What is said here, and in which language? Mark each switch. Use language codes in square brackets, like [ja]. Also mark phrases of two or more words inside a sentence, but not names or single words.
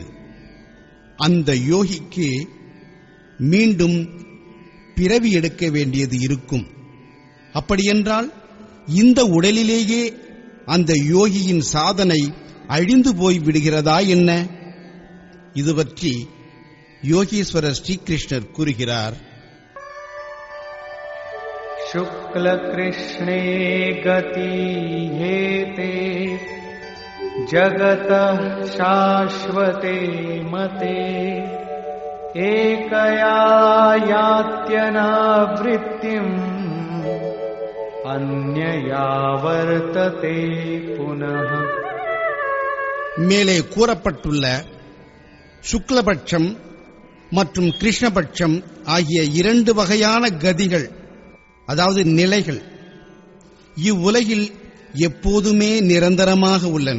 [ta] அந்த யோகிக்கு மீண்டும் பிறவி எடுக்க வேண்டியது இருக்கும். அப்படியென்றால் இந்த உடலிலேயே அந்த யோகியின் சாதனை அழிந்து போய் விடுகிறதா என்ன? இது பற்றி யோகீஸ்வரர் ஸ்ரீகிருஷ்ணர் கூறுகிறார். [sa] शुक्ल कृष्णे गति हेते जगतः शाश्वते मते एकया यात्यनावृत्तिम् अन्यया वर्तते पुनः. [ta] மேலே கூறப்பட்டுள்ள சுக்லபட்சம் மற்றும் கிருஷ்ணபட்சம் ஆகிய இரண்டு வகையான கதிகள், அதாவது நிலைகள், இவ்வுலகில் எப்போதுமே நிரந்தரமாக உள்ளன.